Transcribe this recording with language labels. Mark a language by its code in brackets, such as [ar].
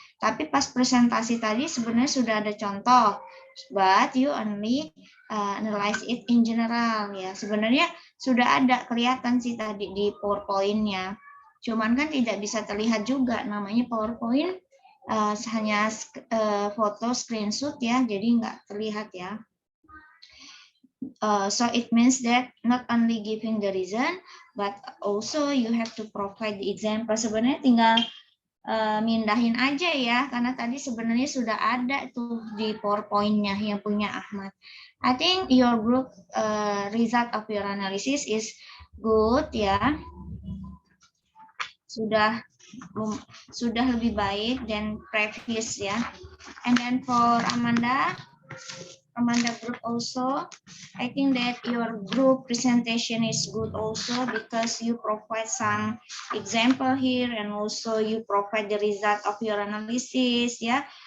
[id] Tapi pas presentasi tadi sebenarnya sudah ada contoh, but you only analyze it in general ya. Sebenarnya sudah ada kelihatan sih tadi di PowerPoint-nya. Cuman kan tidak bisa terlihat juga, namanya PowerPoint hanya foto screenshot ya, jadi nggak terlihat ya. [en] So it means that not only giving the reason, but also you have to provide the example. [id] Sebenarnya tinggal mindahin aja ya, karena tadi sebenarnya sudah ada tuh di PowerPoint-nya yang punya Ahmad. [en] I think your group result of your analysis is good ya. [id] Sudah lebih baik dan previous ya. [en] And then for Amanda group also, I think that your group presentation is good also because you provide some example here and also you provide the result of your analysis ya.